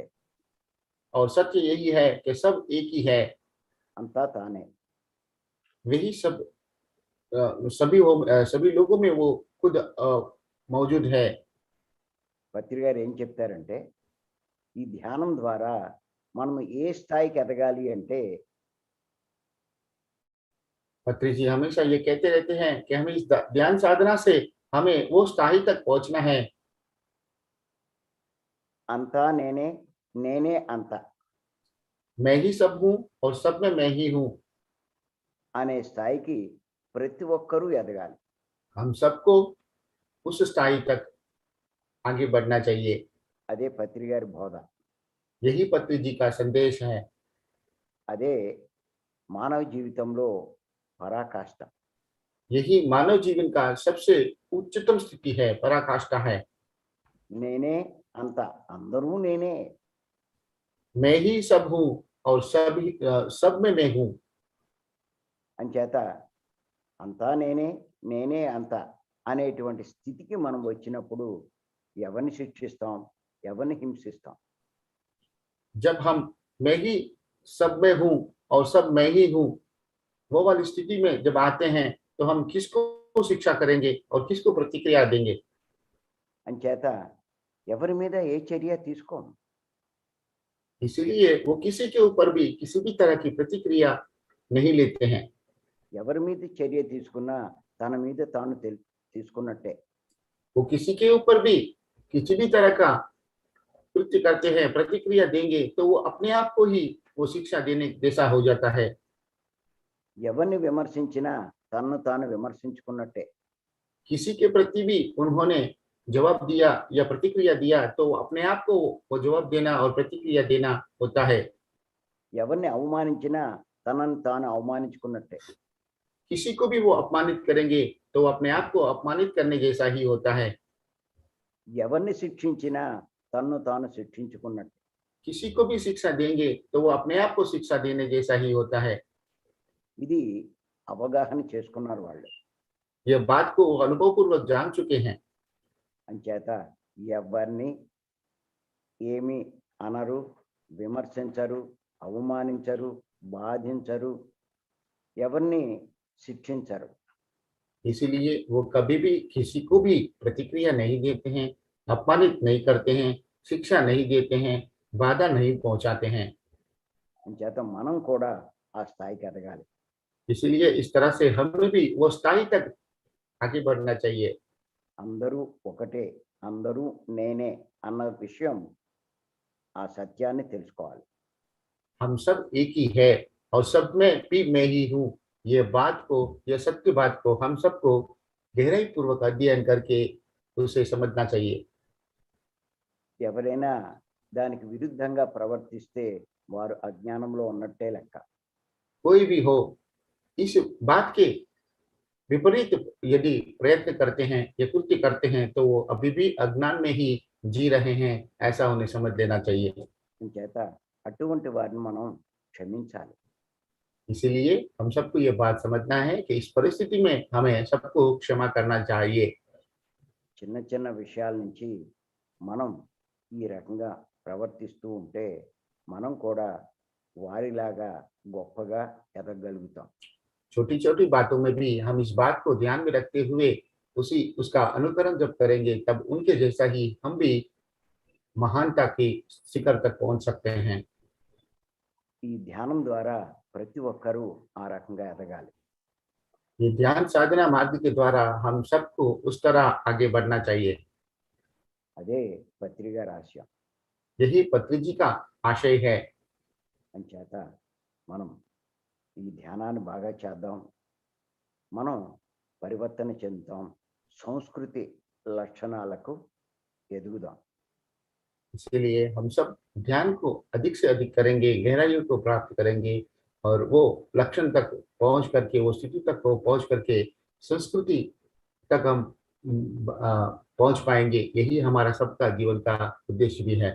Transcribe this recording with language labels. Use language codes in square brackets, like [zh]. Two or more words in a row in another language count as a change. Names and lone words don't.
[hi] और सत्य यही है कि सब एक ही है, [te] అంతా తానే. [hi] वही सब सभी लोगों में वो खुद मौजूद है। [te] పత్రి గారు ఏం చెప్తారంటే ఈ ధ్యానం ద్వారా మనం ఏ స్థాయికి ఎదగాలి అంటే [hi] पत्री जी हमेशा ये कहते रहते हैं कि हमें इस ध्यान साधना से हमें वो स्थाई तक पहुंचना है। [te] అంతా నేనే, నేనే అంతా [hi] मैं ही सब हूं और सब में मैं ही हूं। [te] అనే స్థాయికి ప్రతి ఒక్కరూ ఎదగాలి. [hi] हम सबको उस स्थाई तक आगे बढ़ना चाहिए। [te] అదే పత్రి గారి బోధ, [hi] यही पत्री जी का संदेश है। [te] అదే మానవ జీవితంలో పరాకాష్ట. [hi] यही मानव जीवन का सबसे उच्चतम स्थिति है, पराकाष्ठा है। [te] నేనే అంతా, అందరూ నేనే. [hi] मैं ही सब हूं और सब में मैं हूं। [te] అంచేత అంతా నేనే, నేనే అంతా అనేటువంటి స్థితికి మనం వచ్చినప్పుడు ఎవరిని శిక్షిస్తాం, ఎవరిని హింసిస్తాం? [hi] जब हम मैं ही सब में हूं और सब मैं ही हूं वो वाली स्थिति में जब आते हैं तो हम किसको शिक्षा करेंगे और किसको प्रतिक्रिया देंगे? [te] అంచేత ఎవరి మీద ఏ చర్య తీసుకోం. [hi] इसीलिए वो किसी के ऊपर भी किसी भी तरह की प्रतिक्रिया नहीं लेते हैं। [te] ఎవరి మీద చర్య తీసుకున్నా తన మీద తాను తీసుకున్నట్టే. [hi] वो किसी के ऊपर भी किसी भी तरह का कृत्य करते हैं, प्रतिक्रिया देंगे तो वो अपने आप को ही वो शिक्षा देने जैसा हो जाता है। [te] ఎవరిని విమర్శించినా తనను తాను విమర్శించుకున్నట్టే. [hi] किसी के प्रति भी उन्होंने जवाब दिया या प्रतिक्रिया दिया तो अपने आप को वो जवाब देना और प्रतिक्रिया देना होता है। [te] ఎవరిని అవమానించినా తనను తాను అవమానించుకున్నట్టే. [hi] किसी को भी वो अपमानित करेंगे तो अपने आप को अपमानित करने जैसा ही होता है। [te] ఎవరిని శిక్షించినా తన్ను తాను శిక్షించుకున్నట్టు. [hi] किसी को भी शिक्षा देंगे तो वो अपने आप को शिक्षा देने जैसा ही होता है। [te] ఇది అవగాహన చేసుకున్నారు వాళ్ళు. [hi] यह बात को अनुभव पूर्वक जान चुके हैं। [te] అంచేత ఎవరిని ఏమి అనరు, విమర్శించరు, అవమానించరు, బాధించరు. ఎవరిని శిక్షించరు. [hi] इसीलिए वो कभी भी किसी को भी प्रतिक्रिया नहीं देते हैं, अपमानित नहीं करते हैं, शिक्षा नहीं देते हैं, बाधा नहीं पहुंचाते हैं। [te] అంచేత మనం కూడా ఆ స్థాయికి ఎదగాలి. [hi] इसीलिए इस तरह से हमें भी वो स्थाई तक आगे बढ़ना चाहिए। [te] అందరూ ఒకటే, అందరూ నేనే అన్న విషయం, ఆ సత్యాన్ని తెలుసుకోవాలి. [hi] हम सब एक ही है और सब में भी मैं ही हूँ। ये बात को, ये सत्य बात को हम सबको गहराई पूर्वक अध्ययन करके उसे समझना चाहिए। [te] ఎవరైనా దానికి విరుద్ధంగా ప్రవర్తిస్తే వారు అజ్ఞానంలో ఉన్నట్టే లెక్క. [hi] कोई भी हो, इस बात के विपरीत यदि प्रयत्न करते हैं या कृत्य करते हैं तो वो अभी भी अज्ञान में ही जी रहे हैं, ऐसा उन्हें समझ लेना चाहिए। [te] అంచేత అటువంటి వారిని మనం క్షమించాలి. [hi] इसीलिए हम सबको ये बात समझना है कि इस परिस्थिति में हमें सबको क्षमा करना चाहिए। [te] చిన్న చిన్న విషయాల నుంచి మనం ఈ రకంగా ప్రవర్తిస్తూ ఉంటే మనం కూడా వారిలాగా గొప్పగా ఎదగగలుగుతాం. [hi] छोटी छोटी बातों में भी हम इस बात को ध्यान में रखते हुए उसका अनुकरण जब करेंगे तब उनके जैसा ही हम भी महानता के शिखर तक पहुंच सकते हैं। [te] ఈ ధ్యానం ద్వారా ప్రతి ఒక్కరూ ఆ రకంగా ఎదగాలి. [hi] ये ध्यान साधना मार्ग के द्वारा हम सबको उस तरह आगे बढ़ना चाहिए। [te] అదే పత్రిక రహస్యం. [hi] यही पत्री जी का आशय है। [te] అంచేత మనం ఈ ధ్యానాన్ని బాగా చేద్దాం. మనం పరివర్తన చెందుతాం. సంస్కృతి లక్షణాలకు ఎదుగుదాం. [hi] इसलिए हम सब ध्यान को अधिक से अधिक करेंगे, गहराइयों को प्राप्त करेंगे और वो लक्षण तक पहुंच करके, वो स्थिति तक को पहुंच करके संस्कृति तक हम पहुंच पाएंगे। यही हमारा सबका जीवन का उद्देश्य भी है।